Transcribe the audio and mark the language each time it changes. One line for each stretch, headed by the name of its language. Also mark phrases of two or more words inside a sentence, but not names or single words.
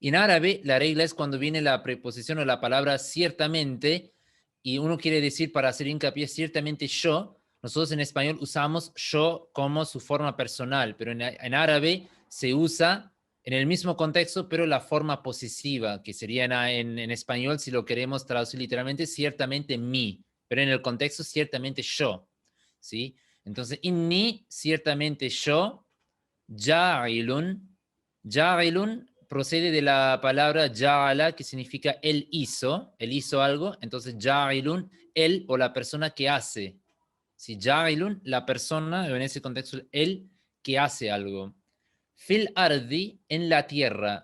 Spanish: En árabe, la regla es cuando viene la preposición o la palabra ciertamente, y uno quiere decir para hacer hincapié ciertamente yo, nosotros en español usamos yo como su forma personal, pero en árabe se usa en el mismo contexto, pero la forma posesiva, que sería en español, si lo queremos traducir literalmente, ciertamente mí, pero en el contexto ciertamente yo, ¿sí? Entonces, inni, ciertamente yo,
Arabic: جاعل جاعل
Spanish: procede de la palabra ja'ala, que significa él hizo algo, entonces ja'ilun, él o la persona que hace. Si ja'ilun, la persona, en ese contexto, él que hace algo.
Arabic: في الأرض,
Spanish: en la tierra.